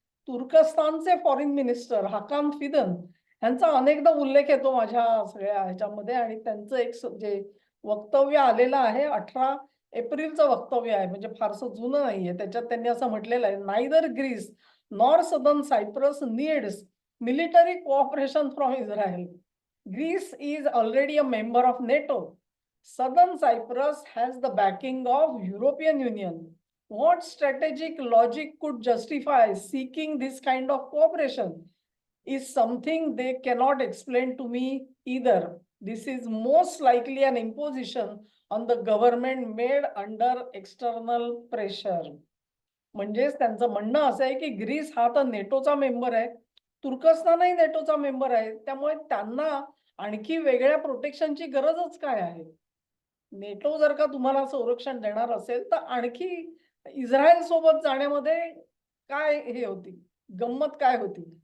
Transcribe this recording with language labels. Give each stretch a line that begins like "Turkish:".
Marathi: तुर्कस्तानचे foreign minister हाकान फिदन यांचा अनेकदा उल्लेख येतो माझ्या सगळ्या ह्याच्यामध्ये आणि त्यांचं एक जे वक्तव्य आलेलं आहे 18 एप्रिलचं वक्तव्य आहे, म्हणजे फारसं जुनं नाहीये. त्याच्यात त्यांनी असं म्हटलेलं आहे,
English: Neither Greece nor southern Cyprus needs military cooperation from Israel. Greece is already a member of NATO. Southern Cyprus has the backing of European Union. What strategic logic could justify seeking this kind of cooperation is something they cannot explain to me either. This is most likely an imposition on the government made under external pressure.
Marathi: म्हणजेच त्यांचं म्हणणं असं आहे की Greece हा तर नेटोचा member आहे, तुर्कस्तानही नेटोचा member आहे, त्यामुळे त्यांना आणखी वेगळ्या प्रोटेक्शनची गरजच काय आहे. नेटो जर का तुम्हाला संरक्षण देणार असेल तर आणखी इस्रायल सोबत जाण्यामध्ये काय हे होती, गंमत काय होती.